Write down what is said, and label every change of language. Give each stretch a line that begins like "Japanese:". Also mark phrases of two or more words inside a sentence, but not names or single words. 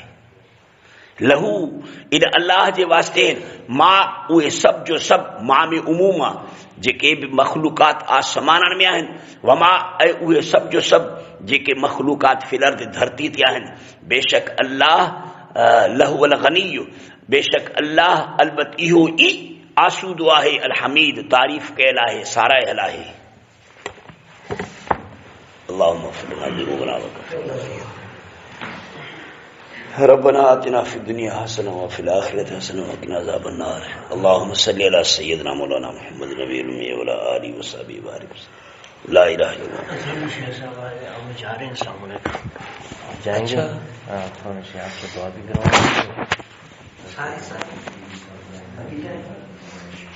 Sindhi: लहू इन अल्लाह जे वास्ते मां उहे सभु जो सभु मां में उमूम आहे, जेके बि मख़लूक़ात आसमाननि में आहिनि, वमा ऐं उहे सभु जो सभु जेके मख़लूक़ात फिलर्द धरती ते आहिनि। बेशक अल्लाह
Arabic: لهو الغني,
Sindhi: बेशक अल्लाह अलबत इहो ई आसूदो आहे,
Arabic: الحميد,
Sindhi: तारीफ़ कयल आहे, सारायल आहे।
Arabic: اللهم ربنا آتنا في الدنيا حسنة وفي الآخرة حسنة وقنا عذاب النار. اللهم صل على سيدنا مولانا محمد النبي الأمي وعلى آله وصحبه بارك وسلم. لا إله إلا الله.
Hindi: हम जा रहे हैं सामने जाएंगे। हां, थोड़ी सी आपसे दुआ भी करवाएंगे। सारे